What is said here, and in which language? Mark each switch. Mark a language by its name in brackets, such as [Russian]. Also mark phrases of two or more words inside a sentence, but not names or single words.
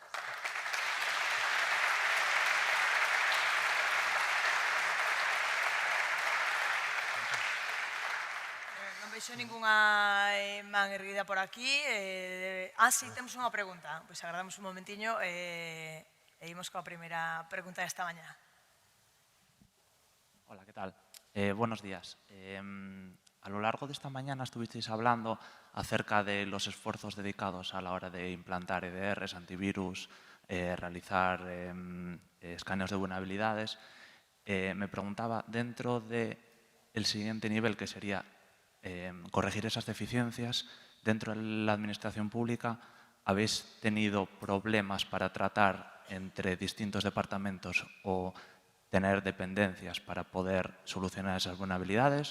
[Galician] Non vexo ningunha man erguida por aquí. Sí, temos unha pregunta. Pois agardamos un momentiño e imos coa primeira pregunta desta mañá. [Spanish] Hola, ¿qué tal? Buenos días. A lo largo de esta mañana estuvisteis hablando acerca de los esfuerzos dedicados a la hora de implantar EDRs, antivirus, realizar escaneos de vulnerabilidades. Me preguntaba, dentro del siguiente nivel, que sería corregir esas deficiencias, dentro de la administración pública, ¿habéis tenido problemas para tratar entre distintos departamentos o tener dependencias para poder solucionar esas vulnerabilidades?